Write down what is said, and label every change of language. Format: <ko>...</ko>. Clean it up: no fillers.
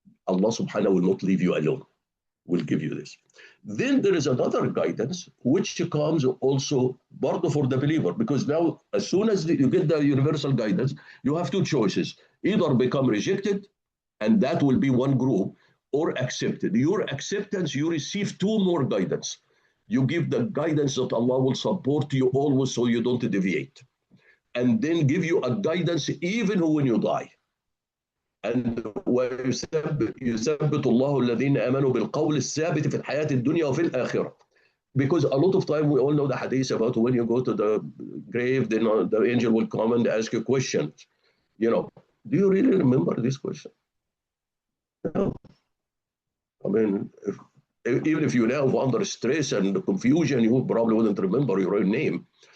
<en>Allah subhanahu will not leave you alone. Will give you this. Then there is another guidance which comes also part for the believer, because now as soon as you get the universal guidance, you have two choices: either become rejected, and that will be one group, or accepted. Your acceptance, you receive two more guidance. You give the guidance that Allah will support you always so you don't deviate, and then give you a guidance even when you die. And</en> <ar>يثبت الله الذين آمنوا بالقول الثابت في الحياة الدنيا وفي الآخرة.</ar> <en>Because a lot of time we all know the hadith about when you go to the grave, then the angel will come and ask you questions. Do you really remember this question? No. I mean, even if you now under stress and confusion, you probably wouldn't remember your own name.</en>